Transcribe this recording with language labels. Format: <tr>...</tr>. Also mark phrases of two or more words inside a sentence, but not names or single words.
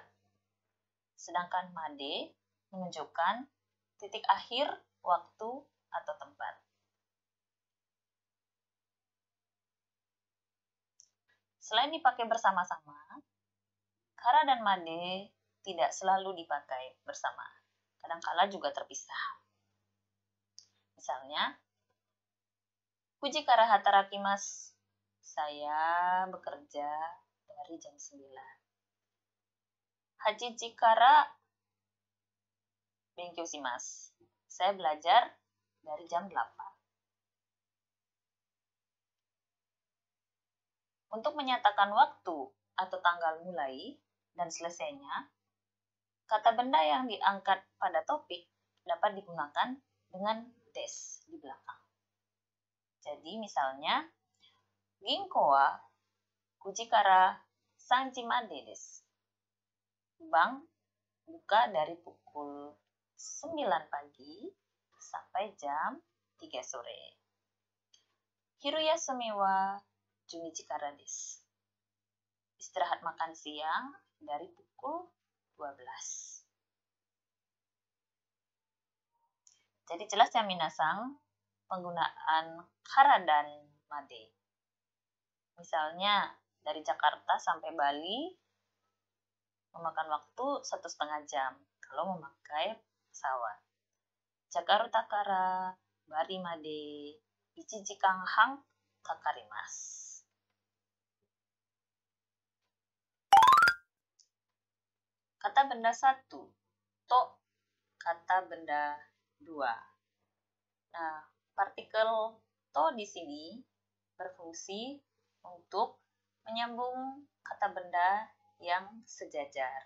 <id>Sedangkan made menunjukkan titik akhir waktu atau tempat. Selain dipakai bersama-sama, kara dan made tidak selalu dipakai bersama. Kadangkala juga terpisah. Misalnya,</id> <ja>ふじ から 働きます.</ja> <id>Saya bekerja dari jam 9.</id> <ja>はちち から 勉強 します.</ja> <id>Saya belajar dari jam 8. Untuk menyatakan waktu atau tanggal mulai dan selesainya, kata benda yang diangkat pada topik dapat digunakan dengan des di belakang. Jadi misalnya,</id> <ja>銀行 は 9 時から 3時までです.</ja> <id>Bank buka dari pukul 9 pagi sampai jam 3 sore.</id> <ja>昼 休み は 12 時からです.</ja> <id>Istirahat makan siang dari pukul 12. Jadi jelas ya minasang penggunaan kara dan made. Misalnya dari Jakarta sampai Bali memakan waktu 1,5 jam kalau memakai pesawat.</id> <ja>ジャカルタ から バリ まで 1 時間半 kakarimasu.</ja> <id>Kata benda 1, to, kata benda 2. Nah, partikel to di sini berfungsi untuk menyambung kata benda yang sejajar.</id>